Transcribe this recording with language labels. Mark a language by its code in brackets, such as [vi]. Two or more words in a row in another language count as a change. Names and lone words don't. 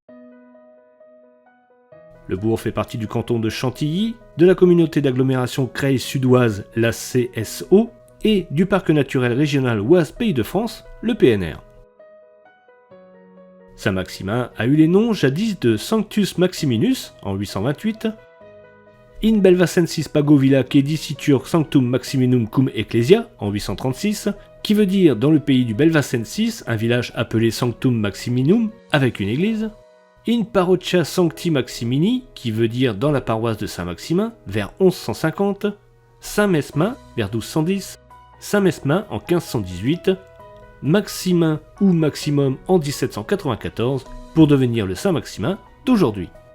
[fr] Le bourg fait partie du canton de Chantilly, de la communauté d'agglomération Creil Sudoise, la CSO, et du parc naturel régional Oise Pays de France, le PNR. Saint-Maximin a eu les noms jadis de Sanctus Maximinus en 828, [la] In Belvacensis Pagovilla Dicitur Sanctum Maximinum cum Ecclesia [fr] en 836, qui veut dire dans le pays du Belvacensis, un village appelé Sanctum Maximinum avec une église, [la] In Parochia Sancti Maximini, [fr] qui veut dire dans la paroisse de Saint-Maximin, vers 1150, Saint-Mesmin, vers 1210, Saint-Mesmin en 1518, Maximin ou Maximum en 1794, pour devenir le Saint-Maximin d'aujourd'hui.